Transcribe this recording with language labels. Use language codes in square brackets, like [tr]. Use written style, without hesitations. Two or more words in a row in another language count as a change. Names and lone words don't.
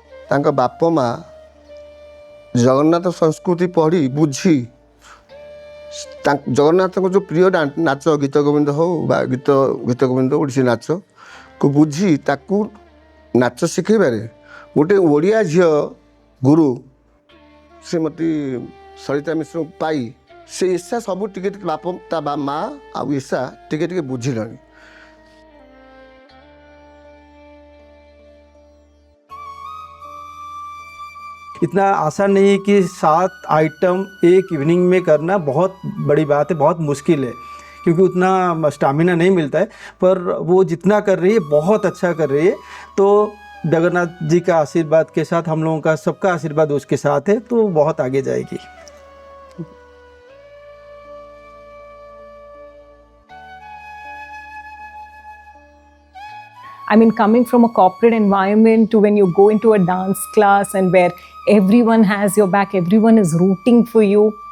[or] ତାଙ୍କ ବାପ ମା ଜଗନ୍ନାଥ ସଂସ୍କୃତି ପଢ଼ି ବୁଝି ଜଗନ୍ନାଥଙ୍କ ଯେଉଁ ପ୍ରିୟ ନାଚ ଗୀତ ଗୋବିନ୍ଦ ହଉ ବା ଗୀତ ଗୋବିନ୍ଦ ଓଡ଼ିଶୀ ନାଚକୁ ବୁଝି ତାକୁ ନାଚ ଶିଖେଇବାରେ ଗୋଟେ ଓଡ଼ିଆ ଝିଅ ଗୁରୁ ଶ୍ରୀମତୀ ସରିତା ମିଶ୍ରଙ୍କୁ ପାଇ ସେ ଇଶା ସବୁ ଟିକେ ଟିକେ ବାପ ତା ମା ଆଉ ଇଶା ଟିକେ ଟିକେ ବୁଝିଲେଣି। [hi] इतना आसान नहीं है कि 7 आइटम एक इवनिंग में करना बहुत बड़ी बात है, बहुत मुश्किल है क्योंकि उतना स्टामिना नहीं मिलता है, पर वो जितना कर रही है बहुत अच्छा कर रही है। तो जगन्नाथ जी का आशीर्वाद के साथ हम लोगों का सबका आशीर्वाद उसके साथ है, तो बहुत आगे जाएगी। [en] I mean, coming from a corporate environment to when you go into a dance class and where everyone has your back, everyone is rooting for you.